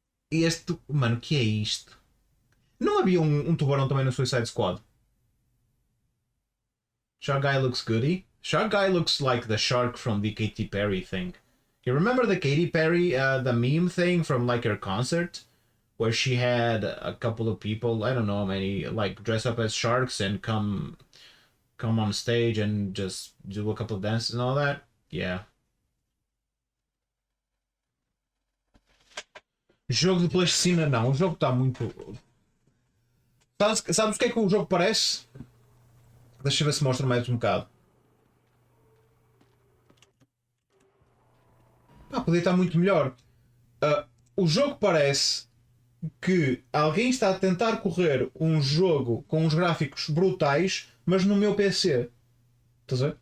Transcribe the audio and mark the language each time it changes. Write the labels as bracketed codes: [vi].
[pt] Este. Mano, o que é isto? Não havia um tubarão também no Suicide Squad? [en] Shark Guy looks goody. Shark Guy looks like the shark from the Katy Perry thing. You remember the Katy Perry, the meme thing from like her concert? Where she had a couple of people, I don't know how many, like dress up as sharks and come on stage and just do a couple of dances and all that? Yeah. [pt] Jogo de plasticina não, o jogo está muito... Sabes o que é que o jogo parece? Deixa eu ver se mostra mais um bocado. Podia estar muito melhor. O jogo parece que alguém está a tentar correr um jogo com uns gráficos brutais, mas no meu PC. Estás a ver?